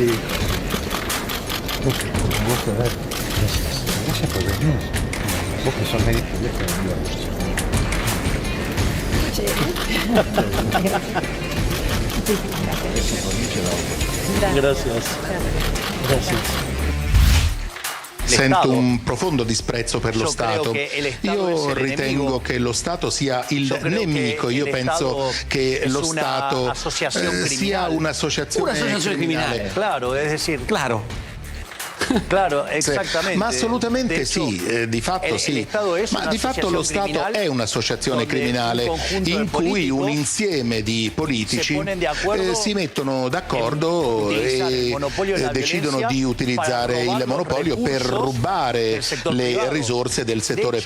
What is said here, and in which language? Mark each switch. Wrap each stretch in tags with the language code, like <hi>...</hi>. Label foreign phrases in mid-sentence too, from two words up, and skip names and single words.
<es>Vos a ver, gracias por venir. Vos que sos médico, Gracias.</es> <it>Sento un profondo disprezzo per lo Io Stato. credo che lo Stato Io sia il ritengo nemico. che lo Stato sia il Io credo nemico. che Io lo penso Stato che</it> <es>es</es> <it>lo</it> <es>una</es> <it>Stato</it> <es>asociación</es> <it>sia</it> <es>criminal.</es> <it>un'associazione criminale.</it> <es>Claro, es decir, Claro. claro,</es> <it>Sì,</it> <es>exactamente.</es> <it>ma assolutamente</it> <es>De hecho,</es> <it>sì, di fatto</it> <es>el</es> <it>sì.</it> <es>Estado es</es> <it>Ma</it> <es>una</es> <it>di fatto lo</it> <es>asociación</es> <it>Stato</it> <es>criminal</es> <it>è un'associazione</it> <es>donde</es> <it>criminale</it> <es>un conjunto</es> <it>in</it> <es>de</es> <it>cui</it> <es>políticos</es> <it>un insieme di politici</it> <es>se ponen de acuerdo</es> <it>si mettono d'accordo</it> <es>en utilizar el</es> <it>e</it> <es>monopolio de la</es> <it>decidono</it> <es>violencia</es> <it>di utilizzare</it> <es>para robar</es> <it>il monopolio</it> <es>los</es> <it>per</it> <es>recursos</es> <it>rubare</it> <es>del sector</es> <it>le</it> <es>privado.</es> <it>risorse del settore</it> <es>De hecho,</es>